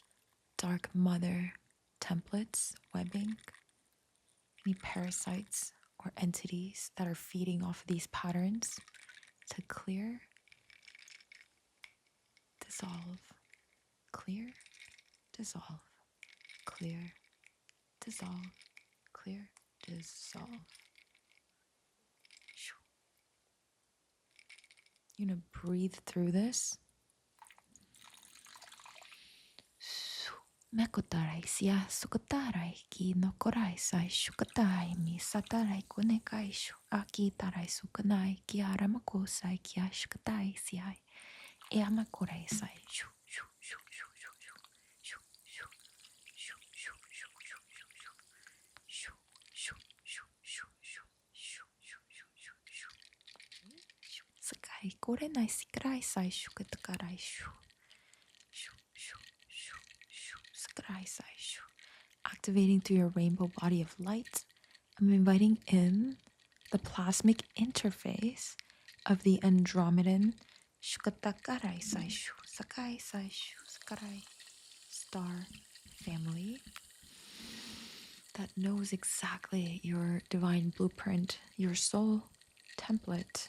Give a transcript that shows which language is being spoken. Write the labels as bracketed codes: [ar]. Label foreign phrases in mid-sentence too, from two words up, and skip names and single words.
[en] Dark Mother templates, webbing, any parasites or entities that are feeding off of these patterns to clear, dissolve, clear, dissolve, clear, dissolve, clear, dissolve. You're gonna breathe through this. Mekotarai sia sukotarai ki no korai sai shukatai mi satarai konekai shu aki tarai sukanai ki aramako sai ki ashkatai siai eamakorai sai shu shu shu shu shu shu shu shu shu shu shu shu shu shu shu shu shu shu sakai korenai sikrai sai shukatakarai shu. Activating through your rainbow body of light, I'm inviting in the plasmic interface of the Andromedan Shukatakarai Saishu Sakai Saishu Sakarai star family that knows exactly your divine blueprint, your soul template